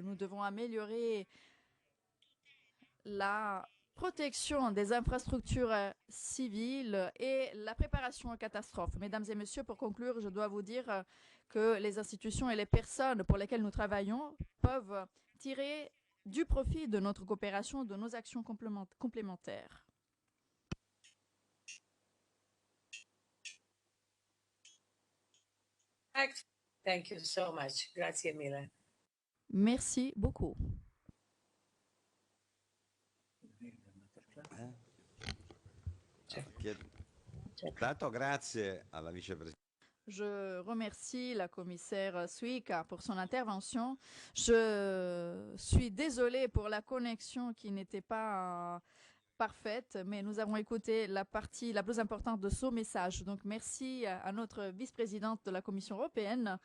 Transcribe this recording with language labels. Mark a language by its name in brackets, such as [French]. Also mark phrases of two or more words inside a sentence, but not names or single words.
[French] Nous devons améliorer la protection des infrastructures civiles et la préparation aux catastrophes. Mesdames et messieurs, pour conclure, je dois vous dire que les institutions et les personnes pour lesquelles nous travaillons peuvent tirer du profit de notre coopération, de nos actions complémentaires. [English] Thank you so much. [Italian] Grazie mille. [French] Merci beaucoup. [Italian] Tanto grazie alla vicepresidente. [French] Je remercie la commissaire Suica pour son intervention. Je suis désolée pour la connexion qui n'était pas parfaite, mais nous avons écouté la partie la plus importante de son message. Donc merci à notre vice-présidente de la Commission européenne.